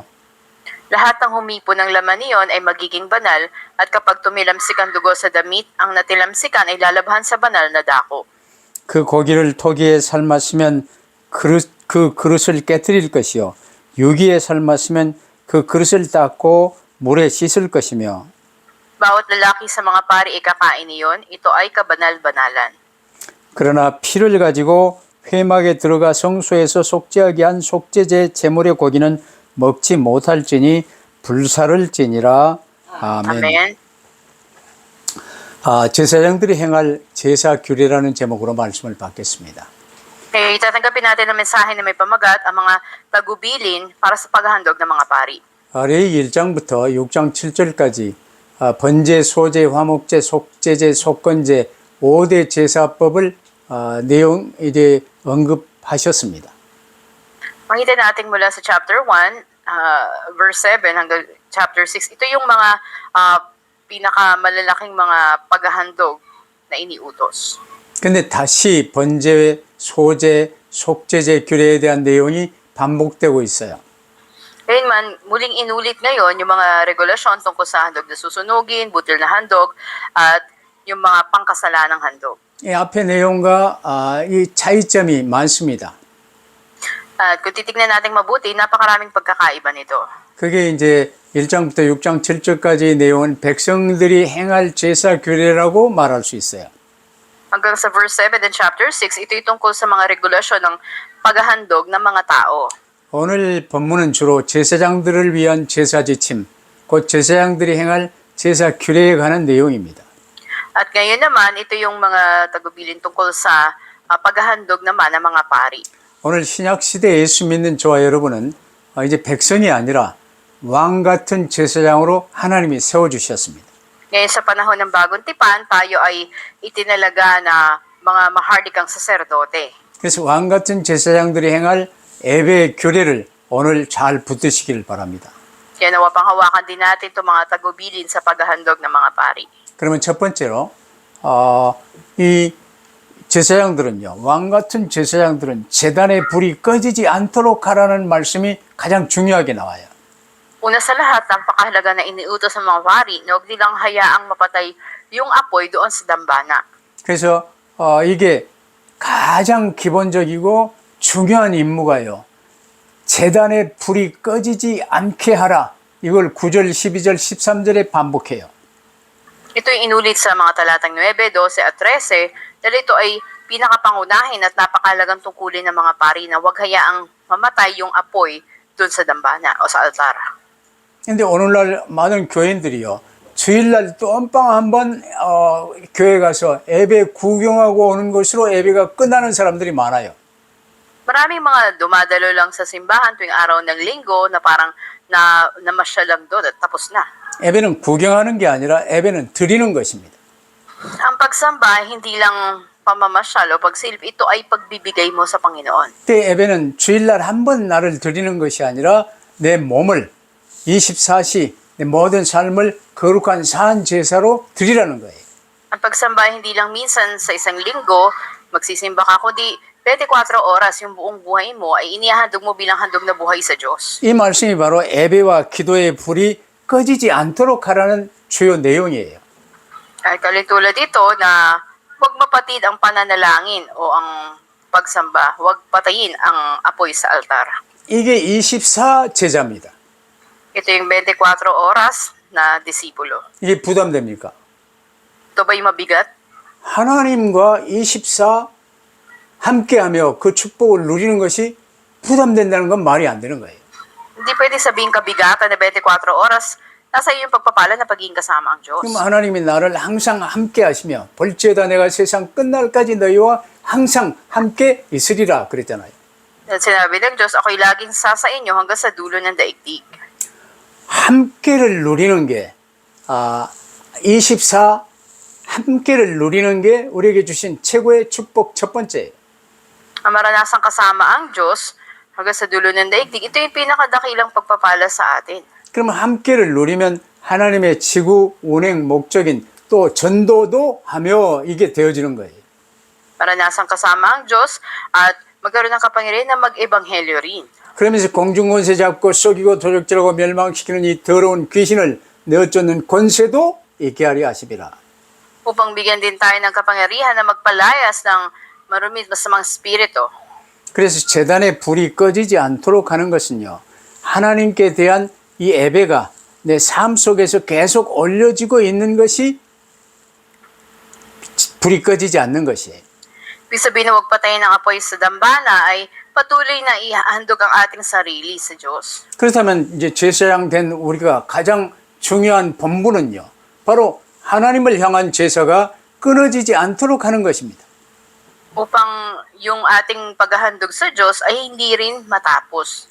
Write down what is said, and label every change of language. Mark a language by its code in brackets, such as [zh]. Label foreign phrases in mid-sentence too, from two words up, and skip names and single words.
[tl] Lahat ng humipo ng laman niyon ay magiging banal at kapag tumilamsik ang dugo sa damit, ang natilamsikan ay lalabhan sa banal na dako. [ko] 그 고기를 토기에 삶았으면 그 그릇을 깨뜨릴 것이요 유기에 삶았으면 그 그릇을 닦고 물에 씻을 것이며 [tl] Bawat lalaki sa mga pari ay kakain niyon, ito ay kabanal-banalan. [ko] 그러나 피를 가지고 회막에 들어가 성소에서 속죄하게 한 속죄제 제물의 고기는 먹지 못할지니 불사를 지니라. 아멘. [tl] Amen. [ko] 제사장들이 행할 제사 규례라는 제목으로 말씀을 받겠습니다. [tl] Kaya itatanggapin natin ang mensahe na may pamagat ang mga tagubilin para sa paghahandog ng mga pari. [ko] 레위기 1장부터 6장 7절까지 번제, 소제, 화목제, 속제제, 속건제 5대 제사법을 내용 이제 언급하셨습니다. [tl] Makita natin mula sa [en] chapter 1, verse 7 [tl] hanggang chapter 6. Ito yung mga pinakamalalaking mga paghahandog na iniutos. [ko] 근데 다시 번제, 소제, 속제제 규례에 대한 내용이 반복되고 있어요. [tl] Gayunman, muling inulit ngayon yung mga regulasyon tungkol sa handog na susunugin, butil na handog, at yung mga pangkasalanang handog. [ko] 이 앞의 내용과 이 차이점이 많습니다. [tl] At kung titignan natin mabuti, napakaraming pagkakaiba nito. [ko] 그게 이제 1장부터 6장 7절까지의 내용은 백성들이 행할 제사 규례라고 말할 수 있어요. [tl] Hanggang sa [en] verse 7 and chapter 6, [tl] ito'y tungkol sa mga regulasyon ng paghahandog ng mga tao. [ko] 오늘 본문은 주로 제사장들을 위한 제사 지침, 곧 제사장들이 행할 제사 규례에 관한 내용입니다. [tl] At ngayon naman, ito yung mga tagubilin tungkol sa paghahandog naman ng mga pari. [ko] 오늘 신약 시대 예수 믿는 저와 여러분은 이제 백성이 아니라 왕 같은 제사장으로 하나님이 세워 주셨습니다. [tl] Ngayon sa panahon ng bagong tipan, tayo ay itinalaga na mga mahardikang saserdote. [ko] 그래서 왕 같은 제사장들이 행할 예배 규례를 오늘 잘 붙드시길 바랍니다. [tl] Kaya nawa pang hawakan din natin itong mga tagubilin sa paghahandog ng mga pari. [ko] 그러면 첫 번째로 이 제사장들은요, 왕 같은 제사장들은 제단의 불이 꺼지지 않도록 하라는 말씀이 가장 중요하게 나와요. [tl] Una sa lahat, napakahalaga na iniutos ng mga pari na huwag nilang hayaang mapatay yung apoy doon sa dambana. [ko] 그래서 이게 가장 기본적이고 중요한 임무가요. 제단의 불이 꺼지지 않게 하라. 이걸 9절, 12절, 13절에 반복해요. [tl] Ito yung inulit sa mga talatang 9, 12 at 13 dahil ito ay pinakapangunahin at napakahalagang tungkulin ng mga pari na huwag hayaang mamatay yung apoy doon sa dambana o sa altar. [ko] 근데 오늘날 많은 교인들이요. 주일날 또 엄빵 한번 교회 가서 예배 구경하고 오는 것으로 예배가 끝나는 사람들이 많아요. [tl] Maraming mga dumadalo lang sa simbahan tuwing araw ng linggo na parang namasyal lang doon at tapos na. [ko] 예배는 구경하는 게 아니라 예배는 드리는 것입니다. [tl] Ang pagsamba, hindi lang pamamasyal o pagsilip, ito ay pagbibigay mo sa Panginoon. [ko] 그때 예배는 주일날 한 번 나를 드리는 것이 아니라 내 몸을 24시 내 모든 삶을 거룩한 산 제사로 드리라는 거예요. [tl] Ang pagsamba, hindi lang minsan sa isang linggo, magsisimba ka, kundi 24 oras yung buong buhay mo ay inihahandog mo bilang handog na buhay sa Diyos. [ko] 이 말씀이 바로 예배와 기도의 불이 꺼지지 않도록 하라는 주요 내용이에요. [tl] At tulad dito na huwag mapatid ang pananalangin o ang pagsamba, huwag patayin ang apoy sa altar. [ko] 이게 24 제자입니다. [tl] Ito yung 24 oras na disipulo. [ko] 이게 부담됩니까? [tl] Ito ba'y mabigat? [ko] 하나님과 24 함께하며 그 축복을 누리는 것이 부담된다는 건 말이 안 되는 거예요. [tl] Hindi pwede sabihin kabigatan na 24 oras nasa iyo yung pagpapala na pagiging kasama ang Diyos. [ko] 그럼 하나님이 나를 항상 함께 하시며 볼지어다 내가 세상 끝날까지 너희와 항상 함께 있으리라 그랬잖아요. [tl] At sinabi ng Diyos, ako'y laging sa inyo hanggang sa dulo ng daigdig. [ko] 함께를 누리는 게 24 함께를 누리는 게 우리에게 주신 최고의 축복 첫 번째예요. [tl] Ang maranasang kasama ang Diyos hanggang sa dulo ng daigdig, ito yung pinakadakilang pagpapala sa atin. [ko] 그러면 함께를 누리면 하나님의 지구 운행 목적인 또 전도도 하며 이게 되어지는 거예요. [tl] Maranasang kasama ang Diyos at magkaroon ng kapangyarihan na mag-ebanghelyo rin. [ko] 그러면서 공중권세 잡고 속이고 도적질하고 멸망시키는 이 더러운 귀신을 내어쫓는 권세도 있게 하려 하시리라. [tl] Upang bigyan din tayo ng kapangyarihan na magpalayas ng marumit masamang spirito. [ko] 그래서 제단의 불이 꺼지지 않도록 하는 것은요. 하나님께 대한 이 예배가 내 삶 속에서 계속 올려지고 있는 것이 불이 꺼지지 않는 것이에요. [tl] Ibig sabihin na huwag patayin ng apoy sa dambana ay patuloy na ihandog ang ating sarili sa Diyos. [ko] 그렇다면 이제 제사장 된 우리가 가장 중요한 본분은요. 바로 하나님을 향한 제사가 끊어지지 않도록 하는 것입니다. [tl] Upang yung ating paghahandog sa Diyos ay hindi rin matapos.